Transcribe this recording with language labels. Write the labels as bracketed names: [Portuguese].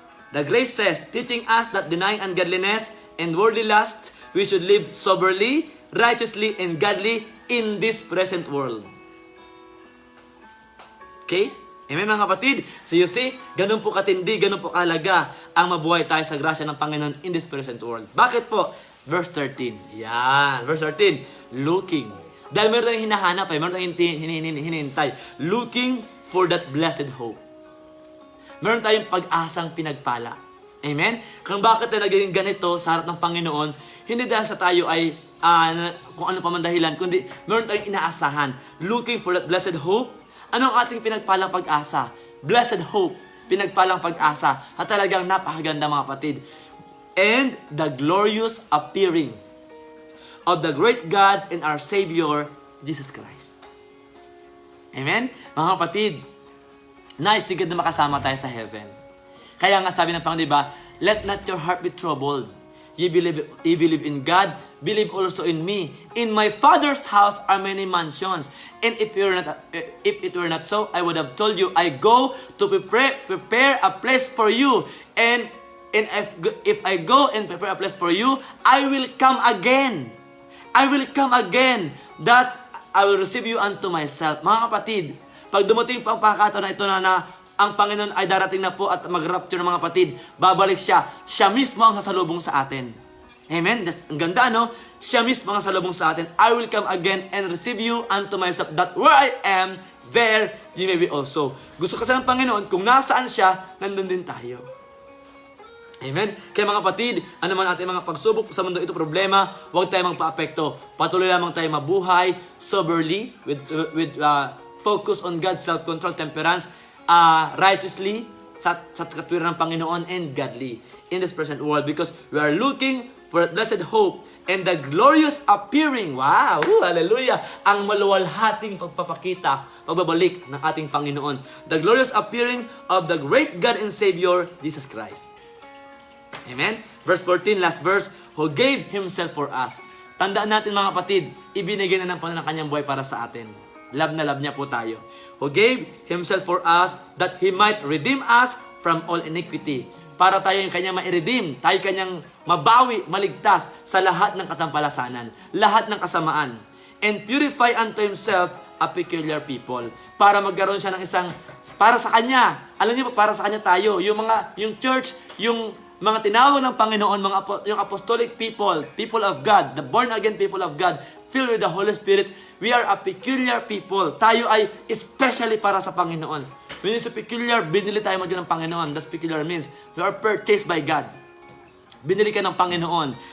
[English] The grace says, teaching us that denying ungodliness and worldly lust, we should live soberly, righteously, and godly in this present world. [Filipino] Okay? Amen mga kapatid? [English] So you see, [Filipino] ganun po katindi, ganun po kahalaga ang mabuhay tayo sa grasya ng Panginoon [English] in this present world. [Filipino] Bakit po? [English] Verse 13. Yan. Verse 13. Looking. [Filipino] Dahil meron tayong hinahanap, meron tayong hinihintay. [English] Looking for that blessed hope. [Filipino] Meron tayong pag-asang pinagpala. Amen? Kung bakit tayo naging ganito sa harap ng Panginoon, hindi dahil sa tayo ay kung ano pa man dahilan, kundi meron tayong inaasahan. [English] Looking for that blessed hope. [Filipino] Ano ang ating pinagpalang pag-asa? [English] Blessed hope. [Filipino] Pinagpalang pag-asa. At talagang napakaganda mga kapatid. [English] And the glorious appearing of the great God and our Savior, Jesus Christ. Amen? [Filipino] Mga kapatid, nice tigad na makasama tayo sa heaven. Kaya nga sabi ng Panginoon, diba, [English] let not your heart be troubled. Ye believe in God, believe also in me. In my Father's house are many mansions. And if it were not so, I would have told you, I go to prepare a place for you. And if I go and prepare a place for you, I will come again. I will come again, that I will receive you unto myself. [Filipino] Mga kapatid, pag dumating pa ang pagkakataon na ito na ang Panginoon ay darating na po at mag-rapture ng mga kapatid, babalik siya. Siya mismo ang sasalubong sa atin. Amen? Ang ganda, no? Siya mismo ang sasalubong sa atin. [English] I will come again and receive you unto myself, that where I am, there you may be also. [Filipino] Gusto kasi ng Panginoon, kung nasaan siya, nandun din tayo. Amen? Kaya mga kapatid, ano man ating mga pagsubok sa mundo ito problema, huwag tayo magpa-apekto. Patuloy lamang tayo mabuhay [English] soberly, with focus on God's self-control, temperance, righteously, [Filipino] sa katwiran ng Panginoon, [English] and godly in this present world, because we are looking for blessed hope and the glorious appearing, wow, hallelujah, [Filipino] ang maluwalhating pagpapakita, pagbabalik ng ating Panginoon. [English] The glorious appearing of the great God and Savior, Jesus Christ. Amen? Verse 14, last verse, who gave Himself for us. [Filipino] Tandaan natin mga kapatid, ibinigay na ng Panginoon ang kanyang buhay para sa atin. Love na love niya po tayo. [English] Who gave Himself for us, that He might redeem us from all iniquity. [Filipino] Para tayo yung kanyang ma-redeem, tayo kanyang mabawi, maligtas sa lahat ng katampalasanan, lahat ng kasamaan. [English] And purify unto Himself a peculiar people. [Filipino] Para magkaroon siya ng isang, para sa Kanya. Alam niyo po, para sa Kanya tayo. Yung church, yung mga tinawag ng Panginoon, yung [English] apostolic people of God, the born-again people of God, filled with the Holy Spirit, we are a peculiar people. [Filipino] Tayo ay especially para sa Panginoon. [English] When you say peculiar, [Filipino] binili tayo ng Panginoon. [English] That's peculiar means we are purchased by God. [Filipino] Binili ka ng Panginoon.